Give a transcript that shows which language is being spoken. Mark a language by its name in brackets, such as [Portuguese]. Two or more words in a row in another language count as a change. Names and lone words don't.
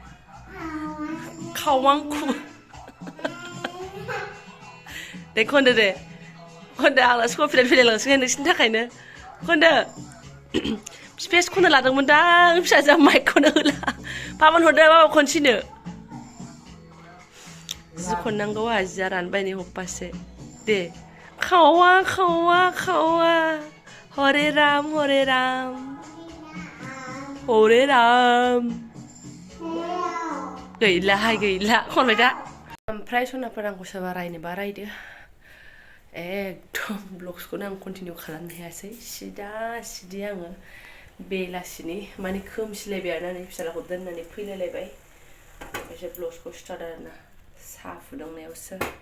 [Bodo] खावांखु दे खनदो आंना स्कुल फैलायलांसिगोन नोंसिनि थाखायनो खनदो स्पेस खननो लादोंमोन दां फिसाजोआ माइकखौनो होला पाबन हरदो बाबा खनसेनो जि खननांगौ जिया रानबाय नै हप्पासे दे खावा खावा खावा [Sanskrit] हरे राम हरे राम हरे राम [Bodo] गैला खनबाय दा ओमफ्राय सनाफोर आंखौ सोरबा रायनोबा रायदो एकदम ब्लग्सखौनो आं कन्टिनिउ खालामनो हायासै सिदि आङो बेलासिनि माने खोमसिलायबाय आरोना नै फिसालाखौ दोननानै फैलायलायबाय ओमफ्राय ब्लग्सखौ स्टार्ट आरोना साहा फुदुंनायावसो